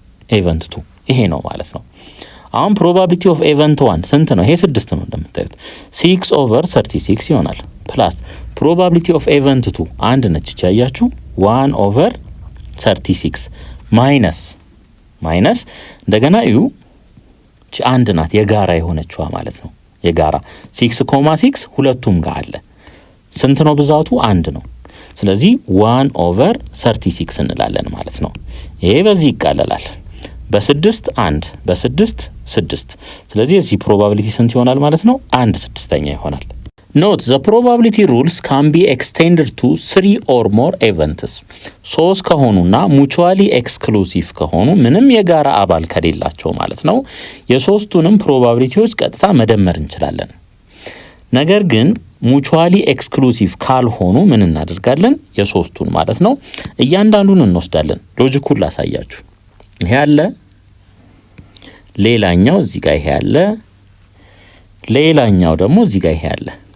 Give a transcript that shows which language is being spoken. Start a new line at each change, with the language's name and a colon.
Amharic: event 2 ይሄ ነው ማለት ነው። አሁን probability of event 1 ስንት ነው? ይሄ 6 ነው እንደምታዩት 6/36 ይሆናል ፕላስ probability of event 2 አንድ ነች ያያችሁ 1/36 ማይነስ እንደገና እዩ አንድ ናት የጋራ የሆነችዋ ማለት ነው። የጋራ 6.6 ሁለቱም ጋር አለ ስንት ነው ብዛቱ? 1 ነው። ስለዚህ 1/36 እንላለን ማለት ነው። ይሄ በዚህ ይቃለላል በ6 1 በ6 6 ስለዚህ እዚህ probability ስንት ይሆናል ማለት ነው? 1/6 ይሆናል።
English: Note the probability rules can be extended to 3 or more events.
Amharic: 3 ከሆኑና mutually exclusive ከሆኑ ምንም የጋራ አባል ከሌላቸው ማለት ነው የሶስቱንም ፕሮባቢሊቲዎች ቀጥታ መደመር እንችላለን። ነገር ግን mutually exclusive ካልሆኑ ምን እናደርጋለን? የሶስቱን ማለት ነው እያንዳንዱን እንወስዳለን። ሎጂኩን ላሳያችሁ። ይሄ አለ ሌላኛው እዚህ ጋር ይሄ አለ ሌላኛው ደግሞ እዚህ ጋር ይሄ አለ።